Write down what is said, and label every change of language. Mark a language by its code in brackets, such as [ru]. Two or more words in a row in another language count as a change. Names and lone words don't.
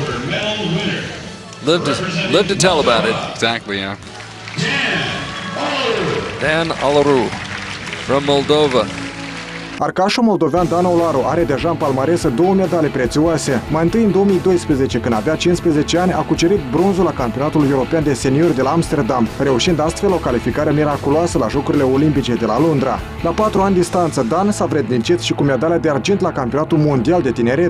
[en] Live to tell about it. Exactly, yeah. Dan Olaru from Moldova. [ro] Arcașul moldovean Dan Olaru are deja în palmares 2 medalii prețioase. Mai întâi în 2012, când avea 15 ani, a cucerit bronzul la campionatul european de seniori de la Amsterdam, reușind astfel o calificare miraculoasă la Jocurile Olimpice de la Londra. La 4 ani distanță, Dan s-a vrednicit și cu medalia de argint la campionatul mondial de tineret.